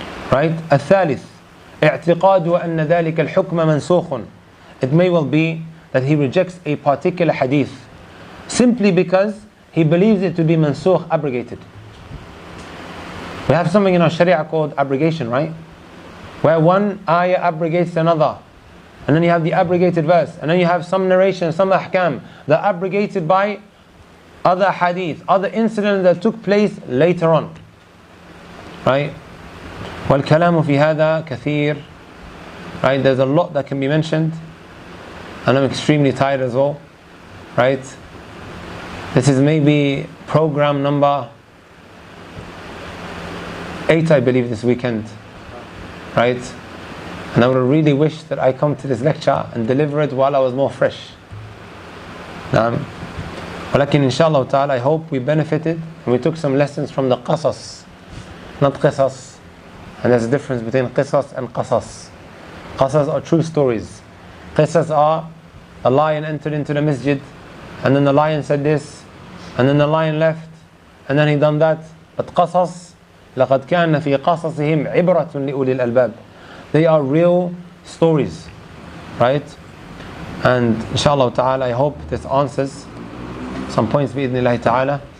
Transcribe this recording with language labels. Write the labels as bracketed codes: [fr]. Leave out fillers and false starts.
[en] Right? [ar] الثالث اعتقاد أن ذلك الحكم منسوخ. [en] It may well be that he rejects a particular hadith simply because he believes it to be mansukh, abrogated. We have something in our sharia called abrogation, right? Where one ayah abrogates another, and then you have the abrogated verse, and then you have some narration, some ahkam that are abrogated by other hadith, other incidents that took place later on, right? [ar] والكلام في هذا كثير, [en] right? There's a lot that can be mentioned, and I'm extremely tired as well, right? This is maybe program number 8, I believe, this weekend, right? And I would really wish that I come to this lecture and deliver it while I was more fresh. ولكن inshallah ta'ala, I hope we benefited and we took some lessons from the qasas, not qisas. And there's a difference between qisas and qasas. Qasas are true stories. Qisas are, a lion entered into the masjid, and then the lion said this, and then the lion left, and then he done that. But qasas, [ar] لَقَدْ كَانَ فِي قَصَصِهِمْ عِبْرَةٌ لِأُولِي الْأَلْبَابِ. [en] They are real stories, right? And inshallah ta'ala, I hope this answers some points [ar] بإذن الله تعالى.